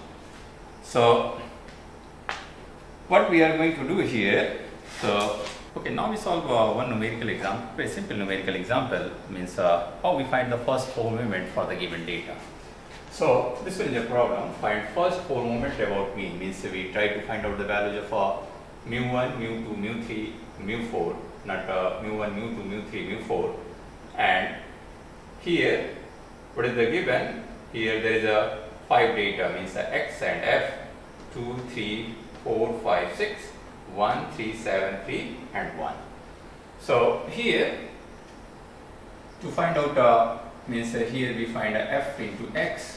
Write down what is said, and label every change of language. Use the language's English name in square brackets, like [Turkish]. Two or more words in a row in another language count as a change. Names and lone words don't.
[English] So what we are going to do here, so okay, now we solve one numerical example, very simple numerical example, means how we find the first 4 moments for the given data. So this one is a problem, find first 4 moments about mean, means we try to find out the values of mu 1, mu 2, mu 3, mu 4, not mu 1, mu 2, mu 3, mu 4, and here what is the given? Here there is a 5 data, means x and f, 2, 3, 4, 5, 6, 1, 3, 7, 3 and 1. So here to find out means here we find f into x.